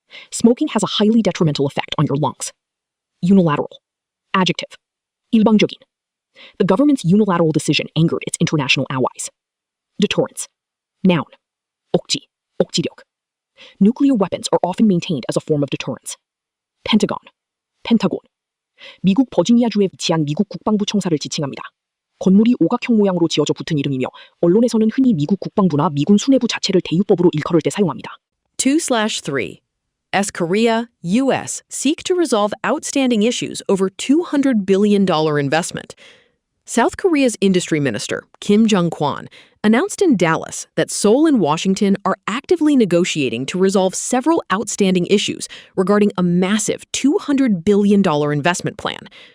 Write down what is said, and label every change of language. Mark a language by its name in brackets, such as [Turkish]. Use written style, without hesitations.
[English] Smoking has a highly detrimental effect on your lungs. Unilateral. Adjective. [Korean] 일방적인. [English] The government's unilateral decision angered its international allies. Deterrence. Noun. [Korean] 억지, 억지력. [English] Nuclear weapons are often maintained as a form of deterrence. Pentagon. 펜타곤. [Korean] 미국 버지니아주에 위치한 미국 국방부 청사를 지칭합니다. 건물이 오각형 모양으로 지어져 붙은 이름이며 언론에서는 흔히 미국 국방부나 미군 수뇌부 자체를 대유법으로 일컬을 때 사용합니다. [English] 2/3. As Korea, U.S. seek to resolve outstanding issues over $200 billion investment. South Korea's industry minister, Kim Jong-kwon, announced in Dallas that Seoul and Washington are actively negotiating to resolve several outstanding issues regarding a massive $200 billion investment plan.